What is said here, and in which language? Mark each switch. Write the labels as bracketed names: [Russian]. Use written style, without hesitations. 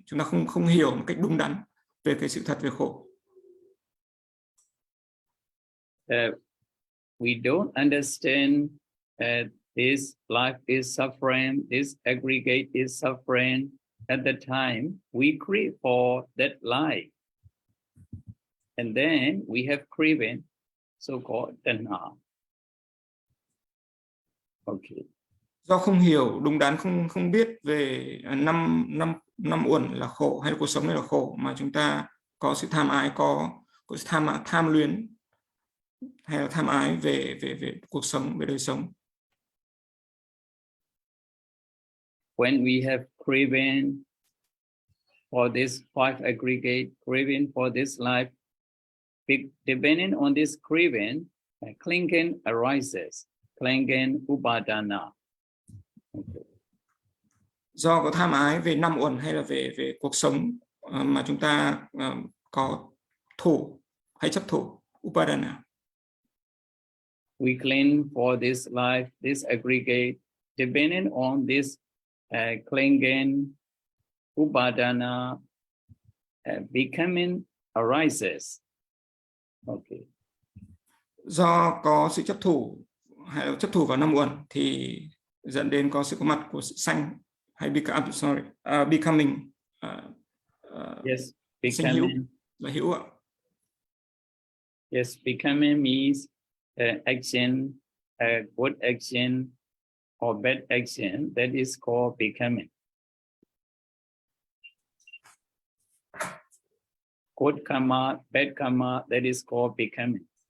[Vietnamese] Chúng ta không hiểu một cách đúng đắn về cái sự thật về khổ. [English] We don't understand this life is suffering, this aggregate is suffering. At the time, we crave for that life. And then we have craving, so-called tanha. Okay. [Vietnamese] Do không hiểu đúng đắn, không biết về năm uẩn là khổ, hay là cuộc sống này là khổ, mà chúng ta có sự tham ái, có sự tham luyến, hay là tham ái về cuộc sống, về đời sống. [English] When we have craving for this 5 aggregate, craving for this life, depending on this craving, clinging arises, clinging upadana. Okay. [Vietnamese] Do có tham ái về 5 uẩn hay là về cuộc sống mà chúng ta có thủ hay chấp thủ, upadana. [English] We cling for this life, this aggregate, depending on this clinging upadana, becoming arises. Okay. [Vietnamese] Do có sự chấp thủ hay là chấp thủ vào 5 uẩn thì dẫn đến có sự có mặt của sự sanh, hay becoming. [English] Yes, [Vietnamese] sinh hữu [English] becoming. [Vietnamese] Là hữu ạ. [English] Yes, becoming means action, good action or bad action. That is called becoming. Good karma, bad karma, that is called becoming.